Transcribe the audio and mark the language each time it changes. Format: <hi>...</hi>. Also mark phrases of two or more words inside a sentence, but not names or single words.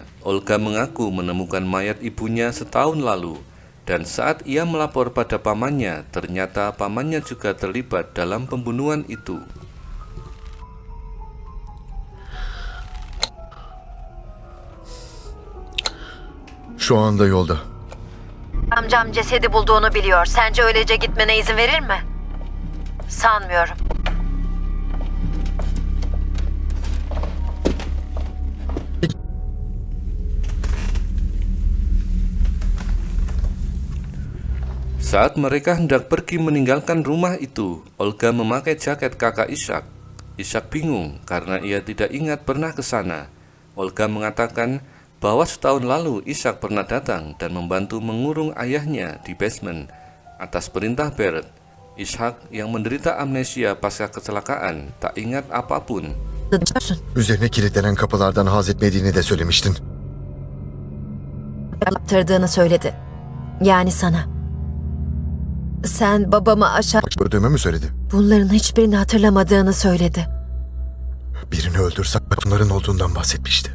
<id>Olga mengaku menemukan mayat ibunya setahun lalu, dan saat ia melapor pada pamannya, ternyata pamannya juga terlibat dalam pembunuhan itu.</id> <tr>Şu anda yolda. Amcam cesedi bulduğunu biliyor. Sence öylece gitmene izin verir mi? Sanmıyorum.</tr> <id>Saat mereka hendak pergi meninggalkan rumah itu, Olga memakai jaket kakak Ishak. Ishak bingung karena ia tidak ingat pernah ke sana. Olga mengatakan bahwa setahun lalu Ishak pernah datang dan membantu mengurung ayahnya di basement atas perintah Barrett. Ishak yang menderita amnesia pasca kecelakaan tak ingat apapun.</id> <tr>Üzerine kilitlenen kapılardan haz etmediğini de söylemiştin. Yaptırdığını söyledi. Yani sana. Sen babamı aşağı... Öldüğümü mü söyledi? Bunların hiçbirini hatırlamadığını söyledi. Birini öldürsem bunların olduğundan bahsetmişti.</tr>